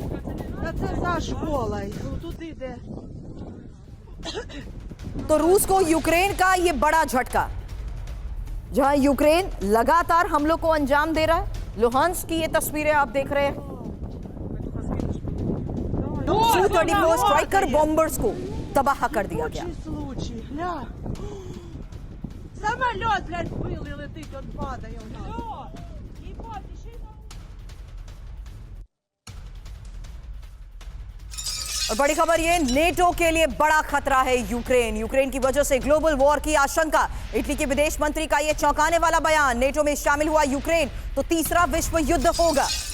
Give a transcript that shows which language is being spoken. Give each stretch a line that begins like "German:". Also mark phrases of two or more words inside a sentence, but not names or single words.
Hindi: तो रूस को यूक्रेन का ये बड़ा झटका, जहां यूक्रेन लगातार हमलों को अंजाम दे रहा है। लुहांस्क की ये तस्वीरें आप देख रहे हैं, Su-34
English: striker bombers
Hindi: को तबाह कर दिया गया।
Russian: Самолет, блядь, был и летит, он падает.
Hindi: और बड़ी खबर ये, नेटो के लिए बड़ा खतरा है यूक्रेन। यूक्रेन की वजह से
English: global war
Hindi: की आशंका। इटली के विदेश मंत्री का ये चौंकाने वाला बयान, नेटो में शामिल हुआ यूक्रेन तो तीसरा विश्व युद्ध होगा।